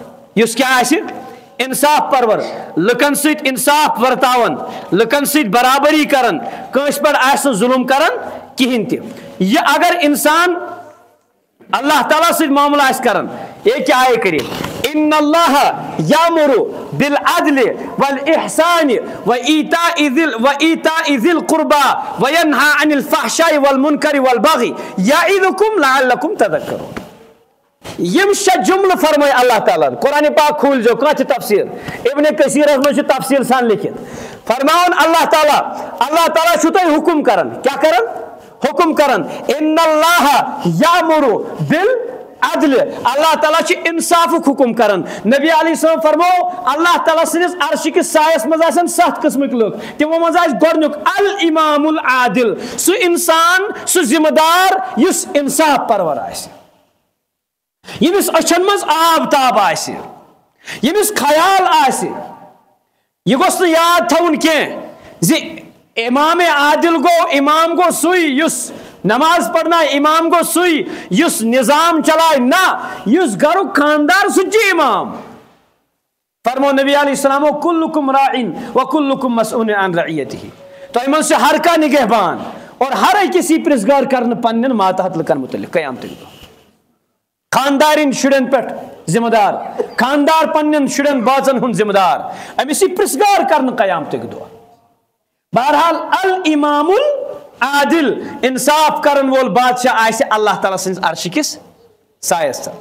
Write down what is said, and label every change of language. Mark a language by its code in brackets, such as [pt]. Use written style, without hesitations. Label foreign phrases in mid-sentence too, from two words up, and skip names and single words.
[ks] یُس کیٛاہ آسہِ؟ انصاف پرور. لُکن سۭتۍ انصاف ورتاون, لُکن سۭتۍ برابری کران, کٲنٛسہِ پٮ۪ٹھ آسہِ نہٕ ظُلم کران کِہینۍ تہِ. یہ اگر انسان اللہ تعالیٰ سۭتۍ معاملہٕ آسہِ کران یہ کیا آیہِ کٔرِتھ [ar] ان اللہ یامر بالعدل والاحسان وایتاء ذی القربى وینہی عن الفحشاء والمنکر والبغی یعظکم لعلکم تذکرون. [ks] یم 6 جملہ فرمائے اللہ تعالیٰ. قرآن پاک کھول جو کانٛہہ تہِ تفسیر ابن کثیرس منٛز چھُ تفصیل سان لیکھِتھ فرماون اللہ تعالیٰ چھُ تۄہہِ حکم کران. کیا کران؟ حکم کران. [ar] ان اللہ یامر بالعدل. [ks] اللہ تعالیٰ چھُ انصافُک حکم کران. نبی [ar] علیہ السلام [ks] فرمو اللہ تعالیٰ سٕنٛدِس عرشہِ کِس سایس منٛز آسن 7 قسمٕکۍ لُکھ. تِمو منٛز آسہِ گۄڈنیُک [ar] الامام العادل. [ks] سُہ انسان سُہ ذمہٕ دار یُس انصاف پرور آسہِ, ییٚمِس أچھن منٛز آب تاب آسہِ, ییٚمِس خیال آسہِ. یہِ گوٚژھ نہٕ یاد تھاوُن کینٛہہ زِ امام عادل گوٚو امام گوٚو سُے یُس نماز پرنایہِ, امام گوٚو سُے یُس نظام چلایہِ. نہ, یُس گرُک خاندار سُہ چھُ امام. فرمو نبی [ar] علیہ السلام کلکم راعٍ وکلکم مسئول عن رعیتہ. [ks] تۄہہِ منٛز چھُ ہر کانٛہہ نگہبان اور ہر أکِس یی پرژھگار کرنہٕ پننٮ۪ن ماتحت لُکن متعلق قیامتٕکۍ دۄہ. خاندارن شُرٮ۪ن پٮ۪ٹھ ذمہٕ دار, خاندار پننٮ۪ن شُرٮ۪ن بٲژن ہُنٛد ذمہٕ دار, أمِس یی پرژھگار کرنہٕ قیامتٕکۍ دۄہ. بہرحال [ar] الامام العادل [ks] انصاف کرن وول بادشاہ آسہِ اللہ تعالیٰ سٕنٛدِس عرشہِ کِس سایس تل.